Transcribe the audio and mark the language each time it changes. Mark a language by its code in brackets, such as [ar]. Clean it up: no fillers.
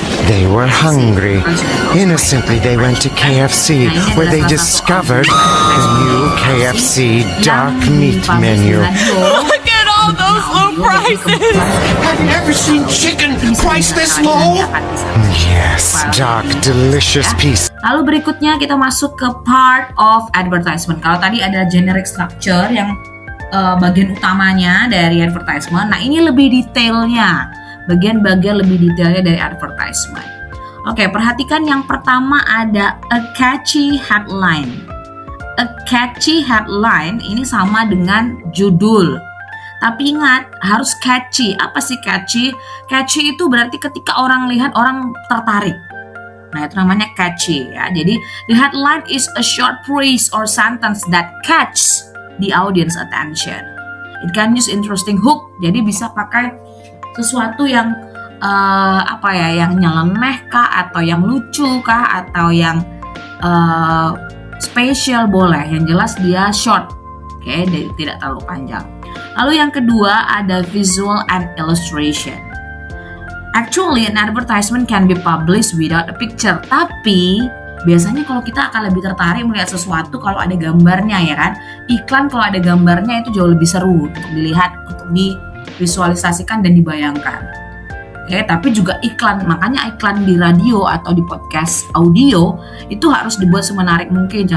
[en] They were hungry. Innocently, they went to KFC, where they discovered the new KFC dark meat menu. Look at all those low prices! Have you ever seen chicken priced this low? Yes, dark, delicious piece. [id] Lalu berikutnya kita masuk ke part of advertisement. Kalau tadi ada generic structure yang bagian utamanya dari advertisement. Nah, ini lebih detailnya. Bagian-bagian lebih detailnya dari advertisement. Oke, perhatikan yang pertama ada [en] a catchy headline. [id] A catchy headline ini sama dengan judul. Tapi ingat, harus catchy. Apa sih catchy? Catchy itu berarti ketika orang lihat, orang tertarik. Nah, itu namanya catchy ya. Jadi, [en] the headline is a short phrase or sentence that catch the audience attention. It can use interesting hook. [id] Jadi bisa pakai sesuatu yang yang nyeleneh kah, atau yang lucu kah, atau yang spesial boleh. Yang jelas dia short. Oke, tidak terlalu panjang. Lalu yang kedua ada [en] visual and illustration. Actually, an advertisement can be published without a picture. [id] Tapi, biasanya kalau kita akan lebih tertarik melihat sesuatu kalau ada gambarnya ya kan. Iklan kalau ada gambarnya itu jauh lebih seru untuk dilihat, untuk divisualisasikan dan dibayangkan. Oke, tapi juga iklan. Makanya iklan di radio atau di podcast audio itu harus dibuat semenarik mungkin.